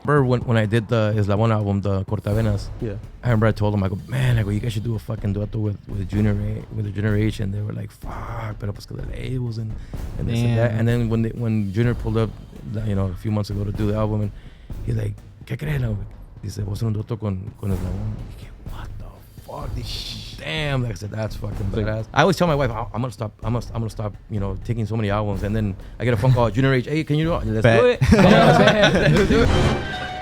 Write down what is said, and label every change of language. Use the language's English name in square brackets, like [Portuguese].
[English] Remember when I did the Eslabon album, the Cortavenas? Yeah. I remember I told him, you guys should do a fucking dueto with the Junior H, and they were like, fuck, [Spanish] pero pues que [English] the labels and this and that. And then when Junior pulled up, you know, a few months ago to do the album, and he's like, [Spanish] ¿qué crees? Dice, voy a hacer un dueto con Eslabon. [English] Dije, what the fuck? Damn, like I said, that's fucking badass. I always tell my wife, I'm gonna stop, you know, taking so many albums, and then I get a phone call, Junior H, hey, can you do it? Let's do it. Let's do it.